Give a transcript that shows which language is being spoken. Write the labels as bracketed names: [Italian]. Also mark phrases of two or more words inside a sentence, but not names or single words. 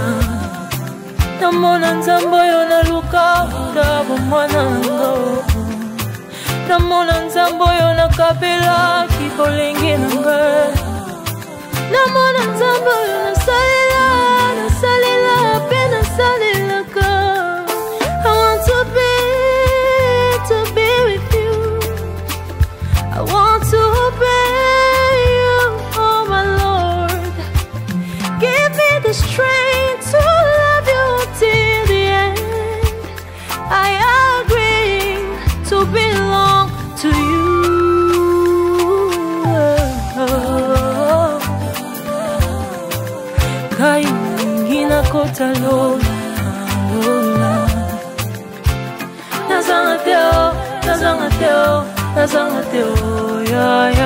[Lingala] Namona Nzambe oyo naluka kutaba mwana ngo. Namona Nzambe oyo nakabelaki bolingi na ngai. Namona Nzambe oyo nasalela pe nasalelaka. [English] I want to be with you. I want to obey you, oh my Lord. Give me the strength to love you till the end. I agree to belong to you. [Lingala] Ngai nalingi nakota lola lola. Nazanga teo, nazanga teo, nazanga teo, ya ya.